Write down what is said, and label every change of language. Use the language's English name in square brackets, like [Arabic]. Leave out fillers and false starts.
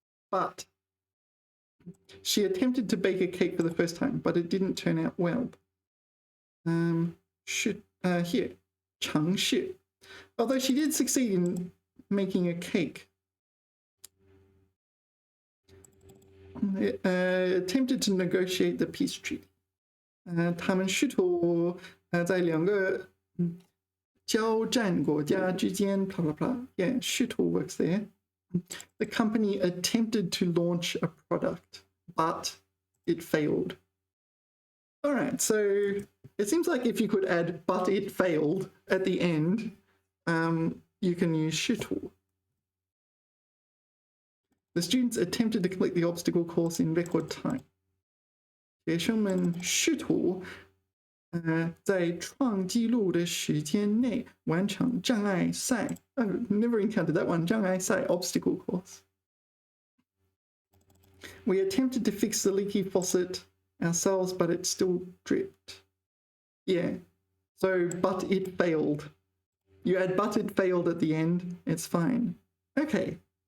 [English] But she attempted to bake a cake for the first time, but it didn't turn out well. Here, 尝试. Although she did succeed in making a cake. Attempted to negotiate the peace treaty. [Chinese] 他们试图在两个交战国家之间 blah blah blah. [English] Yeah, 试图 works there. The company attempted to launch a product, but it failed. All right, so it seems like if you could add but it failed at the end, you can use 试图. The students attempted to complete the obstacle course in record time. [Chinese] 学生们试图在创纪录的时间内完成障碍赛. [English] I've never encountered that one, 障碍赛 obstacle course. We attempted to fix the leaky faucet ourselves, but it still dripped. Yeah, so but it failed. You add but it failed at the end, it's fine. Okay.